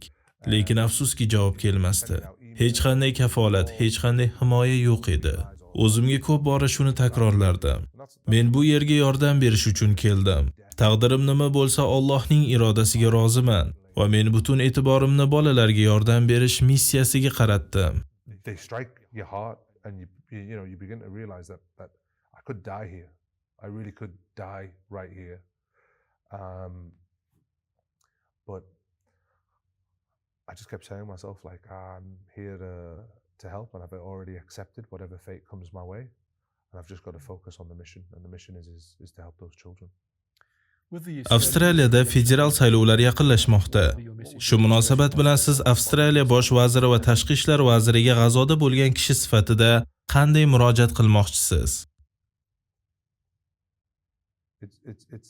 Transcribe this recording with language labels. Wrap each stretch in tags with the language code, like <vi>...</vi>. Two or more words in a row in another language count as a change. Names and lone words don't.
<uz>Lekin afsuski javob kelmasdi. Hech qanday kafolat, hech qanday himoya yo'q edi. O'zimga ko'p bora shuni takrorlardim. Men bu yerga yordam berish uchun keldim. Taqdirim nima bo'lsa Allohning irodasiga roziman va men butun e'tiborimni bolalarga yordam berish missiyasiga qaratdim.</uz> <en>They strike your heart and you begin to realize that I could die here. I really could die right here. But I just kept saying to myself, like, I'm here to help, and I've already accepted whatever fate comes my way, and I've just got to focus on the mission, and the mission is to help those children.</en> <uz>Avstraliyada federal saylovlar yaqinlashmoqda. Shu munosabat bilan siz Avstraliya bosh vaziri va tashqi ishlar vaziriga G'azoda bo'lgan kishi sifatida qanday murojaat qilmoqchisiz?</uz> <en>It's</en>